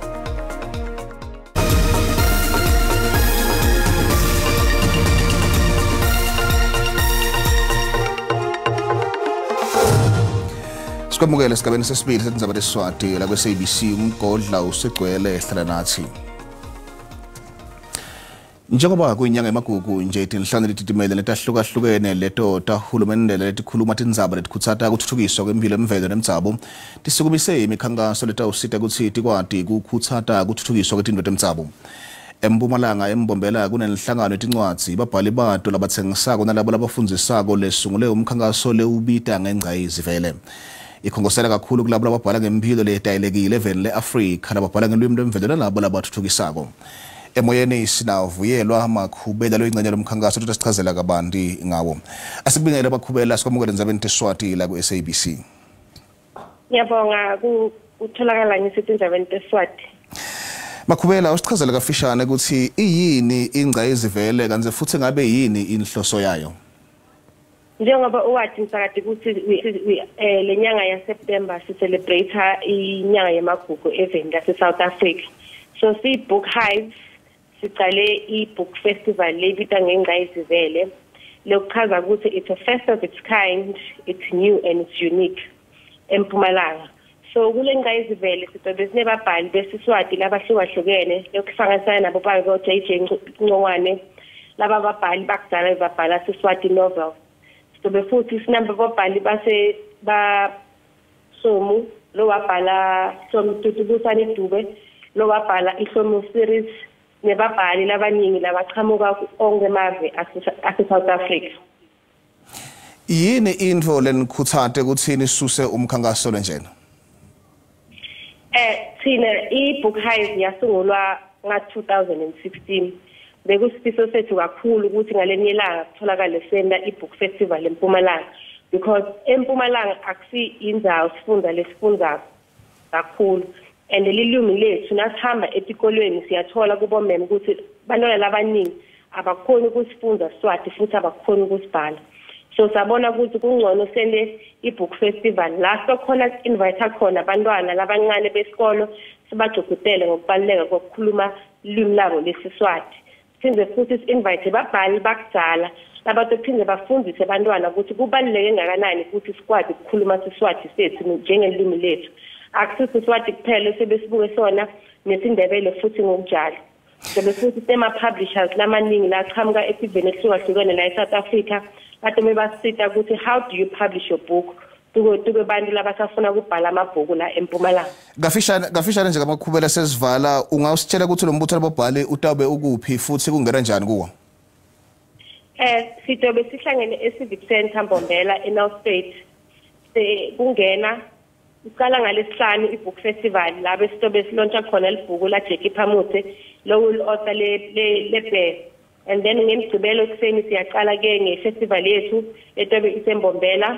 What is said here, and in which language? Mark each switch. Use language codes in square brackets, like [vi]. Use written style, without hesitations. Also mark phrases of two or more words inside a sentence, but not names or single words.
[ss] Sikwamukela esigabeni sesibili seTindzaba teSiswati la ku SABC umgodla usegcwele ehlala nathi. Njengoba kuyinyanga emagugu nje tinhlanu letitimele letahlukahlukene leto tahulumende letikhuluma tindzaba letikhutsata kuthuthukiswa kwempilo emvelo nemdzabo tisukumise imikhankaso letawusita kutsi tikwati kukhutsata kuthuthukiswa kwetintfo temdzabo. Empumalanga embombela kunenhlangano yetincwadzi babhali bato labatsengisako nalabo labafundzisako lesungule umkhankaso lewubita ngengcayizi vele. Ikhongosela kakhulu kulabo lababhala ngempilo letayelekile eveni le-Afrika lababhala ngelwimi lwemvelo nalabo labathuthukisako. Emoyeni sinavuyelwa Makhubela lo ingcenye lomkhankaso ukuthi sichazela kabanti ngawo. Asikubingele Makhubela sikwamukele ndzabeni teSiswati la ku SABC. Ngiyabonga utholakala ngisithi ndzabeni teSiswati. Makhubela usichazele kafishane ukuthi iyini ingcayizivele kanze futhi ngabe yini inhloso yayo. Njengoba uwathi msakade ukuthi lenyanga ya September si celebrate inyanga yemagugu event lase South Africa. So si book hive sicale i- [en] book festival [ss] lebita ngengcayizivele lokuchaza ukuthi [en] it's a first of its kind, it's new and it's unique [ss] eMpumalanga. So kule ngcayizivele sitobe sinebabhali beSiswati labahlukahlukene lokufakazana nabo ba JJ Ncongwane laba babhali bakudala babhala Siswati novel. Sitobe futhi sinamba babhali base ba Somu lo wabhala Somu Tutubusani Dube lo wabhala iSomu series nebabhali labaningi labaqhamuka onke emave ase South Africa. Yini info lenikhuthate ukuthi nisuse umkhankaso lenjena? Thina i-book hive yasungulwa nga-2016 bekusifiso sethu kakhulu ukuthi ngaleni ilanga kutholakale senda i- [en] book festival [ss] eMpumalanga because eMpumalanga akusi indzawo sifunda lesifunda kakhulu and lilimi lethu nasihamba etikolweni siyathola kubomema ukuthi bantwana labaningi abakhoni ukusifunda Swati futhi abakhoni ukusibhala. So sabona ukuthi kungcono sende i- [en] book festival [ss] la sokhona invite khona abantwana labancane besikolo sibajokutele ngokubaluleka kokukhuluma ilimi labo leSiswati. Siphinde futhi invite babhali bakudala labatophinde bafundise abantwana ukuthi kubaluleke ngakanani ukuthi sikwazi ukukhuluma iSiswati sethu njengelimi lethu. Akusiso Siswati kuphela sebesibuke sona nesindebele futhi ngokunjalo. Sobe futhi tema publishers lamaningi la qhamuka esiveni ehlukahlukene la eSouth Africa bathi mebasita ukuthi [en] how do you publish your book [ss] tuke bantu labasafuna ukubhala amabhuku la eMpumalanga. Gafishane nje kaMakhubela sesivala ungawusitshela ukuthi lo mbutho labobhali utabe ukuphi futhi kungena njani kuwo? Sitobe sihlangene eCivic Center Mbombela eNorth State. Kungena uqala ngalesihlanu iBook Festival la besitobe silontsha khona libhuku la Jackie Phamutse lo author le [en] and then [ss] ngemgcibelo kuseni siyaqala ke ngefestival yethu etobe iseMbombela.